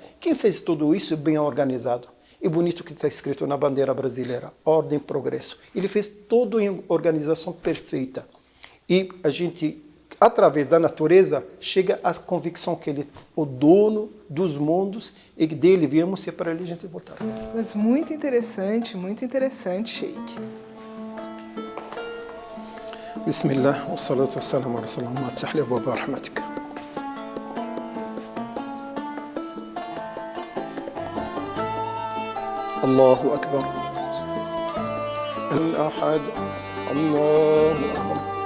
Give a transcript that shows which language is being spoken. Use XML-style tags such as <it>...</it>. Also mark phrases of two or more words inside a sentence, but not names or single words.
<pt>Quem fez tudo isso bem organizado? E bonito que está escrito na bandeira brasileira, ordem e progresso. Ele fez tudo em organização perfeita. E a gente, através da natureza, chega à convicção que ele é o dono dos mundos e que dele viemos e para ele a gente voltar. Mas muito interessante, Sheikh.</pt> <ar>بسم الله والصلاة والسلام على رسول الله افتح لي أبواب رحمتك. الله أكبر. الأحد الله أكبر.</ar>